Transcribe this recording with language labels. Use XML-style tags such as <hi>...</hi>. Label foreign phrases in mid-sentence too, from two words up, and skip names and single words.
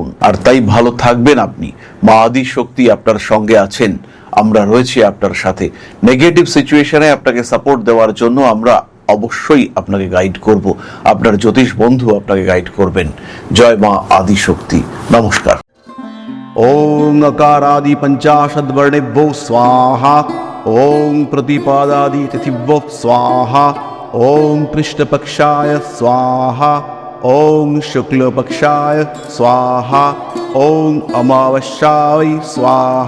<bn>আর তাই ভালো থাকবেন আপনি। মা আদি শক্তি আপনার সঙ্গে আছেন। আমরা রয়েছি আপনার সাথে।</bn> <en>negative situatione</en> <bn>আপনাকে সাপোর্ট দেওয়ার জন্য আমরা অবশ্যই আপনাকে গাইড করব। আপনার জ্যোতিষ বন্ধু আপনাকে গাইড করবেন। জয় মা আদি শক্তি। নমস্কার।</bn> <sa>ओम अकारादि पंचाशद वर्णेभ्यो स्वाहा। ओम प्रतिपादादि तिथिभ्यो स्वाहा। ओम कृष्णपक्षाय स्वाहा। ओम शुक्लपक्षाय स्वाहा। ओम अमावस्याय स्वाहा।</sa>